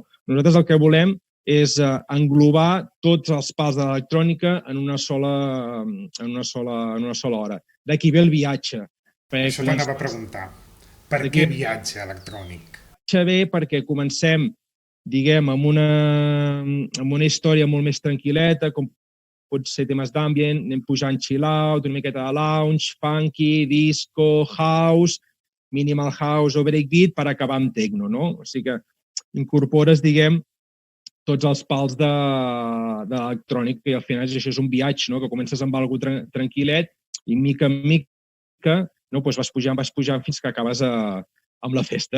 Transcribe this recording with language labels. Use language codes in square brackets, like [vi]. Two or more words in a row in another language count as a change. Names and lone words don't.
[ca] Nosaltres el que volem és englobar tots els pals de l'electrònica en una sola hora. D'aquí ve el viatge. Això t'anava a preguntar. Per què viatge electrònic? Viatge ve perquè comencem, diguem, amb una història molt més tranquil·leta, com pot ser temes d'ambient, anem pujant [en] chill out, [ca] una miqueta de lounge, funky, disco, house, minimal house o breakbeat per acabar amb techno, no? O sigui que incorpores, diguem, tots els pals d'electrònic, que al final això és un viatge, no? Que comences amb alguna tranquil·let i mica en mica vas pujant fins que acabes amb la festa.